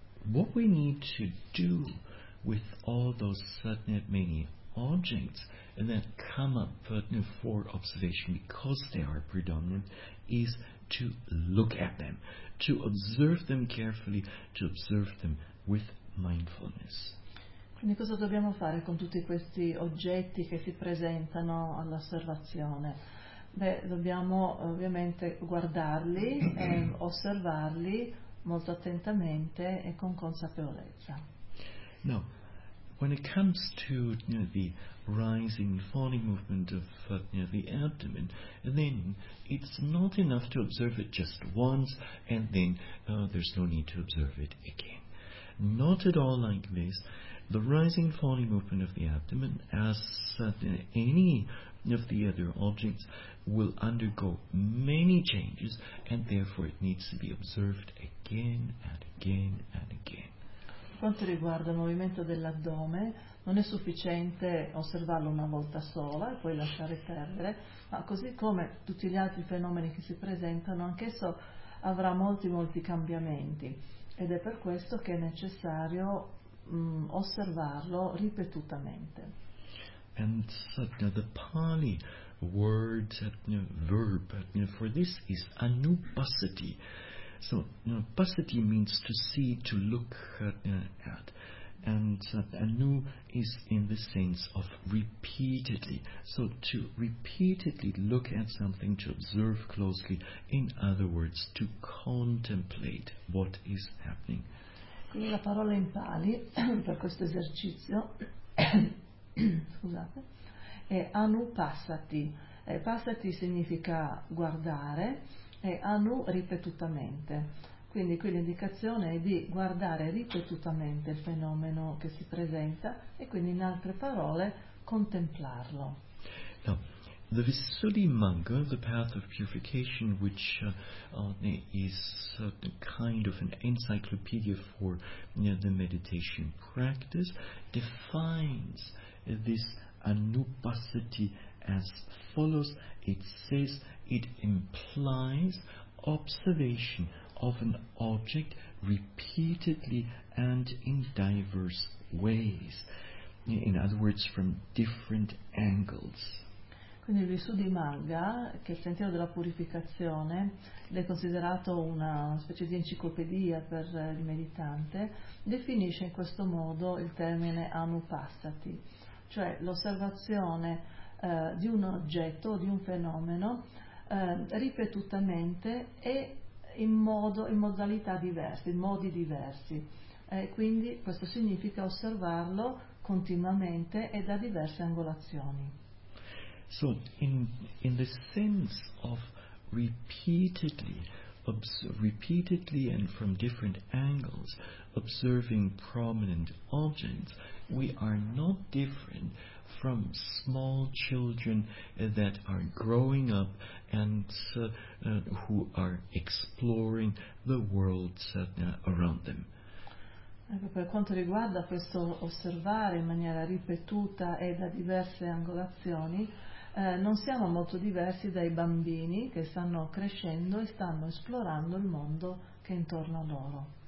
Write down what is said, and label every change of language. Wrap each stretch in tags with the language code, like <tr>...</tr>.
<en>What we need to do with all those certain many objects and that come up for observation because they are predominant is to look at them, to observe them carefully, to observe them with mindfulness.</en> <it>Quindi cosa dobbiamo fare con tutti questi oggetti che si presentano all'osservazione? Beh, dobbiamo ovviamente guardarli e osservarli molto attentamente e con consapevolezza. No.</it> <en>when it comes to the rising falling movement of the abdomen, then it's not enough to observe it just once and then there's no need to observe it again. Not at all like this. The rising falling movement of the abdomen, as any of the other objects, will undergo many changes, and therefore it needs to be observed again and again and again.</en> <it>Quanto riguarda il movimento dell'addome, non è sufficiente osservarlo una volta sola e poi lasciare perdere, ma così come tutti gli altri fenomeni che si presentano, anch'esso avrà molti molti cambiamenti ed è per questo che è necessario osservarlo ripetutamente.</it> <en>And the Pali word, verb for this is anupassati. So, pasati means to see, to look at. And anu is in the sense of repeatedly. So, to repeatedly look at something, to observe closely, in other words, to contemplate what is happening.</en> <it>Quindi la parola in Pali per questo esercizio scusate, è anupassati. Passati significa guardare. E anu ripetutamente, quindi qui l'indicazione è di guardare ripetutamente il fenomeno che si presenta e quindi in altre parole contemplarlo.</it> <en>Now, the Visuddhimagga, the path of purification, which is a kind of an encyclopedia for the meditation practice, defines this anupassati as follows. It says it implies observation of an object repeatedly and in diverse ways, in other words from different angles.</en> <it>Quindi il Visuddhimagga, che è il sentiero della purificazione, è considerato una specie di enciclopedia per il meditante, definisce in questo modo il termine anupassati, cioè l'osservazione di un oggetto, di un fenomeno, ripetutamente e in modalità diverse, in modi diversi. Quindi questo significa osservarlo continuamente e da diverse angolazioni.</it> <en>So, in the sense of repeatedly and from different angles, observing prominent objects, we are not different from small children that are growing up and who are exploring the world around them.</en> <it>Ecco, per quanto riguarda questo osservare in maniera ripetuta e da diverse angolazioni, non siamo molto diversi dai bambini che stanno crescendo e stanno esplorando il mondo che è intorno a loro.</it>